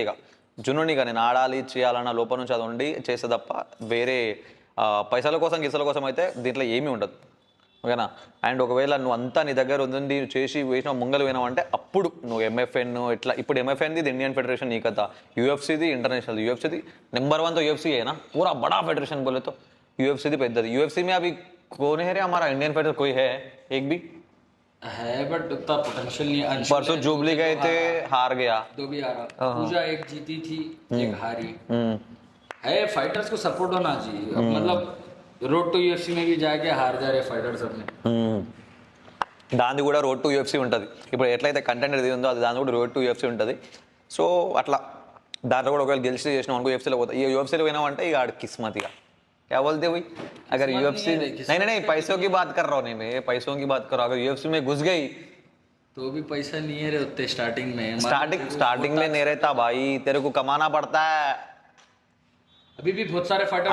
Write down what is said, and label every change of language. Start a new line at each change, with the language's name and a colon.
Telugu: ఇక జున్నునిగా నేను ఆడాలి చేయాలన్న లోపల నుంచి అది ఉండి చేస్తే తప్ప వేరే పైసల కోసం గిసల కోసం అయితే దీంట్లో ఏమీ ఉండదు. ఓకేనా? అండ్ ఒకవేళ నువ్వు అంతా నీ దగ్గర ఉంది చేసి వేసిన ముంగలు పోయినావంటే అప్పుడు నువ్వు ఎంఎఫ్ఎన్ ఇట్లా. ఇప్పుడు ఎంఎఫ్ఎన్ది ఇండియన్ ఫెడరేషన్ నీ కథ, యూఎఫ్సీది ఇంటర్నేషనల్.
Hindi: యూఎఫ్సీది నెంबर 1 तो यूएफसी है ना, पूरा बड़ा फेडरेशन बोले तो यूएफसी पेद्दది. यूएफसी में अभी कौन है रे हमारा इंडियन फेडरेशन? कोई है एक भी है बट उतना पोटेंशियल नहीं है. परसों जुबली गए थे, हार गया. दो भी आ रहा. पूजा एक जीती थी, एक हारी. है फाइटर्स को सपोर्ट होना चाहिए. अब मतलब रोड टू यूएफसी में भी जाके हार जा रहे फाइटर्स अपने.
Telugu: దాన్ని కూడా రోడ్ టు యూఎఫ్సీ ఉంటుంది. ఇప్పుడు ఎట్లయితే కంటెంట్ ఏది ఉందో అది దాని కూడా రోడ్ టు యూఎఫ్సీ ఉంటుంది. సో అట్లా దాంట్లో కూడా ఒకవేళ గెలిచి చేసినాం అనుకో యూఎఫ్సీలో పోతా. ఈ యూఎఫ్సీలో పోయినామంటే ఇక ఆడ కిస్మత్.
Hindi: ఇక क्या बोलते हुई अगर यूएफसी नहीं पैसों की बात कर रहा हूँ. नहीं मैं पैसों की बात कर रहा हूँ. अगर यूएफसी में घुस गई तो भी पैसा नहीं है रे उतने स्टार्टिंग में. स्टार्टिंग में नहीं रहता भाई, तेरे को कमाना पड़ता है. अभी भी बहुत सारे फाइटर्स